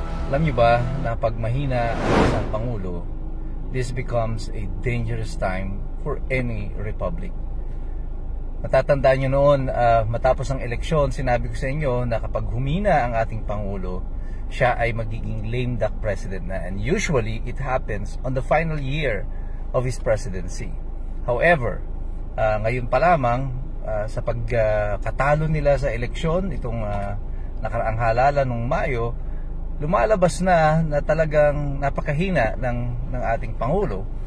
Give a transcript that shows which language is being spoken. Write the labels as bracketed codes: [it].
[tl] Alam niyo ba na pag mahina ang isang pangulo, [en] this becomes a dangerous time for any republic. [tl] Matatandaan nyo noon, matapos ang eleksyon, sinabi ko sa inyo na kapag humina ang ating pangulo, siya ay magiging lame duck president na. [en] And usually, it happens on the final year of his presidency. [tl] However, ngayon pa lamang, sa pagkatalo nila sa eleksyon, itong nakaraang halalan ng Mayo, lumalabas na talagang napakahina ng ating Pangulo.